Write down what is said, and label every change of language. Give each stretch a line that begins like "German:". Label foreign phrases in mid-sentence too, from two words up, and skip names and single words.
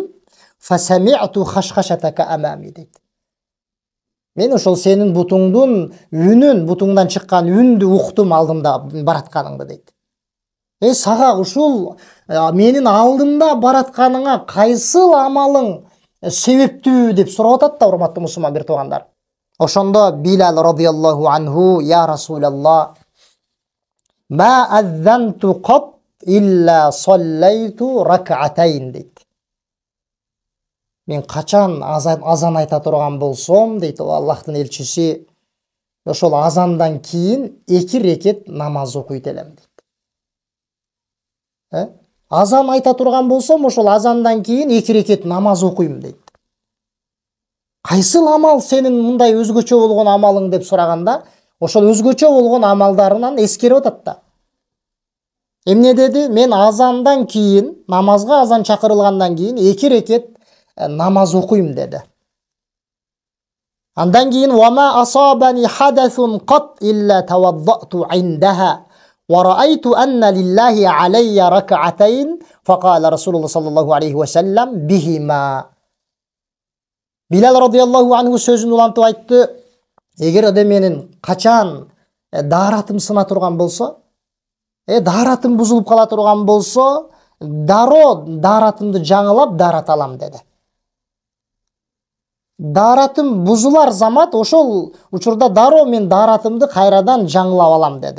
Arabic: فسمعت خشخشتك أمامي
Kyrgyz: дейт. Мен ошол сенин бутуңдун үнүн, бутуңдан чыккан үндү уктум алдымда баратканыңды дейт. Сага ушул менин алдымда баратканыңа кайсыл амалың себептүү деп сурап атат да, урматтуу мусулман бир туугандар.
Arabic: Ошондо بلال رضي الله عنه، يا رسول الله، ما أذنت قط إلا صليت ركعتين дейт.
Kyrgyz: Мен качан азан айта турган болсом дейт, Аллахтын элчиси, ошол азандан кийин 2 рекет намаз окуйт элем дейт. Азан айта турган болсом, ошол азандан кийин 2 рекет намаз окуйм дейт. Кайсыл амал сенин мындай өзгөчө болгон амалың деп сураганда, ошол өзгөчө болгон амалдарынан эскерип атат да. Эмне деди? Мен азандан кийин, намазга азан чакырылгандан кийин 2 рекет намаз окуйм деди. Андан кийин
Arabic: وما أصابني حدث قط إلا توضأت عندها ورأيت أن لله علي ركعتين فقال رسول الله صلى الله عليه وسلم بهما.
Kyrgyz: Билал
Arabic: رضي الله عنه
Kyrgyz: сөзүн улантып айтты: эгер да менин качан дааратым сына турган болсо, дааратым бузулуп кала турган болсо, дароо дааратымды жаңылап даарат алам деди. Дааратым бузулар замат, ошол учурда дароо мен дааратымды кайрадан жаңылап алам деди.